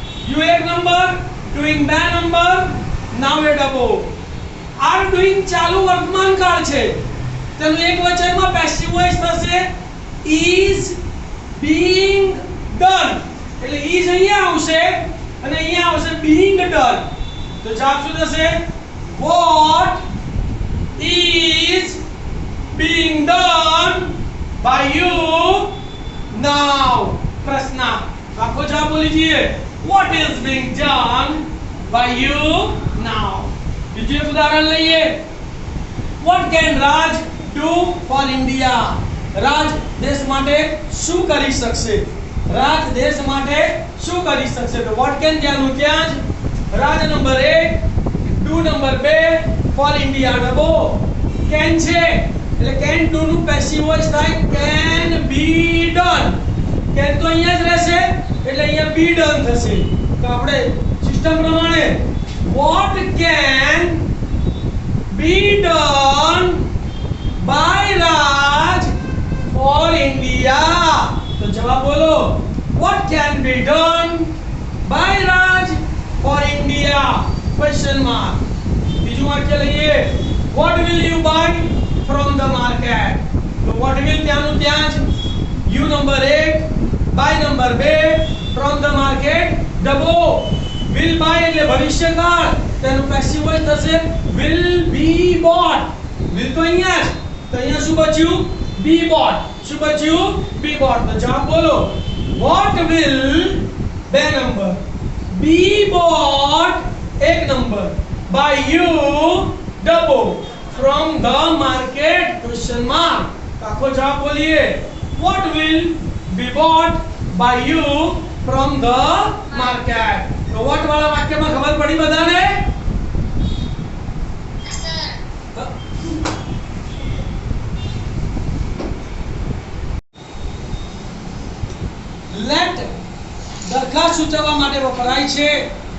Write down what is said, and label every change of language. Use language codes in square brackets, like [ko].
[gu] you એક number, doing બે number, now A ડબો. are doing ચાલુ વર્તમાન કાળ છે તેનું એક વચનમાં પેસિવ વોઇસ થશે is being done. એટલે is અહીંયા આવશે અને અહીંયા આવશે being done. તો જવાબ શું થશે? [en] What is being done by you now? [gu] પ્રશ્ન આખો જવાબ બોલી જઈએ. [en] What is being done by you now? [gu] બીજું એક ઉદાહરણ લઈએ. [en] What can Raj do for India? [gu] રાજ દેશ માટે શું કરી શકશે? રાજ દેશ માટે શું કરી શકશે? તો what can ત્યાંનું ત્યાં જ. રાજ number 1, do number 2, for India ડબો. can છે એટલે can do નું પેસિવ વોઇસ થાય can be done. can તો અહીંયા જ રહેશે એટલે અહીંયા be done થશે. તો આપણે સિસ્ટમ પ્રમાણે [en] what can be done by Raj for India? [gu] તો જવાબ બોલો. [en] What can be done by Raj for India? Question mark. [gu] બીજું વાક્ય લઈએ. [en] What will you buy from the market? [gu] તો what will ત્યાંનું ત્યાં જ. you number 1, buy number 2, from the market ડબો. will buy એટલે ભવિષ્યકાળ તેનું પેસિવ વોઇસ થશે will be bought. will તો અહીંયા જ તો અહીંયા શું બચ્યું? be bought. શું બચ્યું? be bought. તો જવાબ બોલો. [en] what will બે number be bought એક number by you ડબો from the market question mark. આખો જવાબ બોલીએ. what will be bought by you from the market? [gu] તો what વાળા વાક્યમાં ખબર પડી બધાને? let દરખાસ્ત સૂચવવા માટે વપરાય છે.